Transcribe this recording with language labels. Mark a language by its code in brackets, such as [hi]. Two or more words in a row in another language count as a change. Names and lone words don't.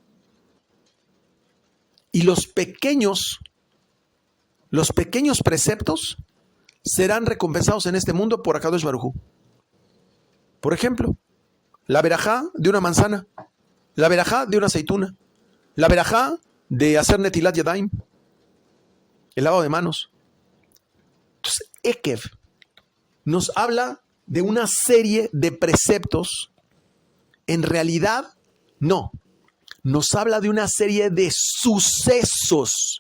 [es] Y los pequeños preceptos serán recompensados en este mundo por [he] הקדוש ברוך הוא. [es] Por ejemplo, la verajá de una manzana, la verajá de una aceituna, la verajá de hacer [he] נטילת ידיים, [es] el lavado de manos. Entonces, Ekev nos habla de una serie de preceptos. En realidad, no. Nos habla de una serie de sucesos.